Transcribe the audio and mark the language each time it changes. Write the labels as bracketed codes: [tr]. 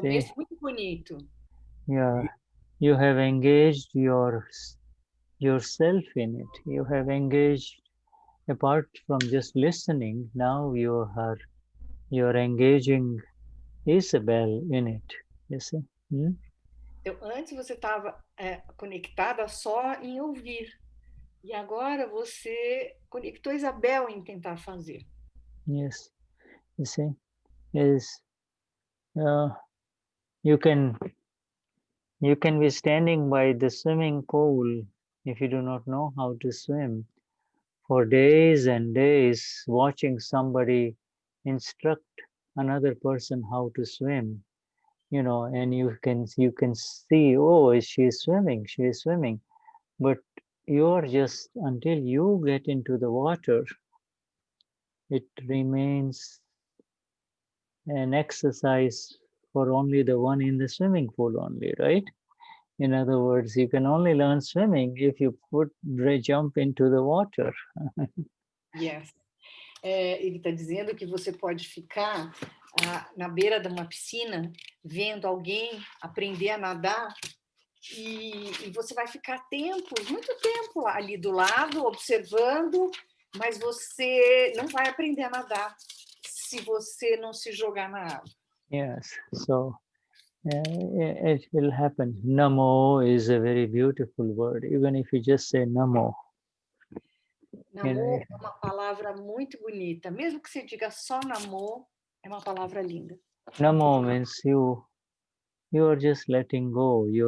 [pt] começo muito bonito. [en] Yeah, you have engaged yourself in it. You have engaged, apart from just listening, now you're engaging Isabel in it. You see? [pt] Então, antes você estava conectada só em ouvir. E agora você conectou Isabel em tentar fazer. [en] Yes. You see? Is you can be standing by the swimming pool if you do not know how to swim for days and days, watching somebody instruct another person how to swim, and you can see, oh, she is swimming, but you're just, until you get into the water, it remains an exercise for only the one in the swimming pool only, right? In other words, you can only learn swimming if you jump into the water. Yes. [pt] Ele está dizendo que você pode ficar na beira de uma piscina, vendo alguém aprender a nadar, e você vai ficar muito tempo ali do lado, observando, mas você não vai aprender a nadar se você não se jogar na água. [en] Yes, so it will happen. Namo is a very beautiful word, even if you just say Namo. [pt] Namo é uma palavra muito bonita. Mesmo que você diga só Namo, é uma palavra linda. [en] Namo means you are just letting go.